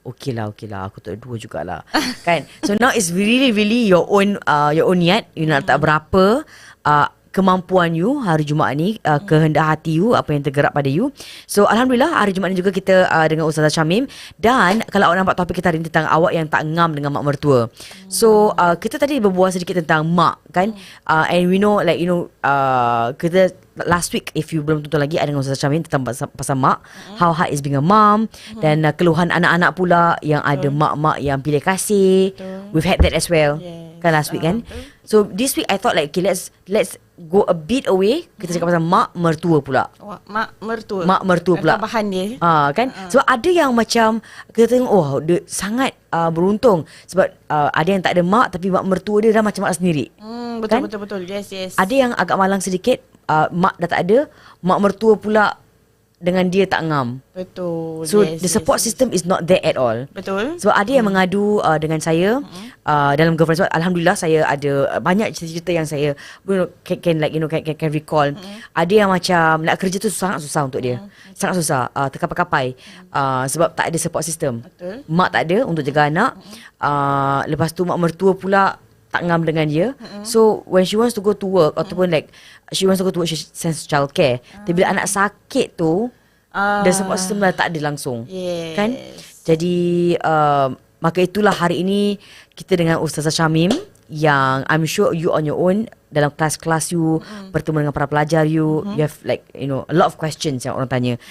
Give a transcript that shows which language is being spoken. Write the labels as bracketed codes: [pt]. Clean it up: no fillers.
[ms] Okey lah, aku tak 2 jugalah. Kan? [en] So now it's really your own niat. [ms] You nak letak berapa kemampuan you hari Jumaat ni, kehendak hati you, apa yang tergerak pada you. So alhamdulillah hari Jumaat ni juga kita dengan Ustazah Shameem. Dan kalau awak nampak topik kita hari ni tentang awak yang tak ngam dengan mak mertua. So kita tadi berbual sedikit tentang mak kan. And we know kita last week, if you belum tonton lagi, ada dengan Ustazah Shameem tentang pasal mak, [en] how hard is being a mom, [ms] dan keluhan anak-anak pula yang ada mak-mak yang pilih kasih. [en] We've had that as well, kan, last week kan. So this week I thought let's go a bit away. [ms] Kita cakap pasal mak mertua pula. Mak mertua pula. Tambahan dia. Kan. So ada yang macam kita tengok dia sangat beruntung sebab ada yang tak ada mak tapi mak mertua dia dah macam mak sendiri. Betul. Yes. Ada yang agak malang sedikit, mak dah tak ada, mak mertua pula dengan dia tak ngam. Betul. [en] So the support system is not there at all. [ms] Betul. So ada yang mengadu dengan saya dalam girlfriend. Sebab alhamdulillah saya ada banyak cerita-cerita yang saya [en] can recall. [ms] Ada yang macam nak kerja tu sangat susah untuk dia. Sangat susah, terkapai-kapai sebab tak ada support system. Betul. Mak tak ada untuk jaga anak. Lepas tu mak mertua pula tak ngam dengan dia. [en] So when she wants to go to work [ms] ataupun [en] she wants to go to work, she sends childcare. [ms] Tapi bila anak sakit tu, [en] the support system [ms] dah tak ada langsung. Kan? Jadi maka itulah hari ini kita dengan Ustazah Shameem yang [en] I'm sure you on your own [ms] dalam kelas-kelas you bertemu dengan para pelajar [en] you have a lot of questions [ms] yang orang tanya.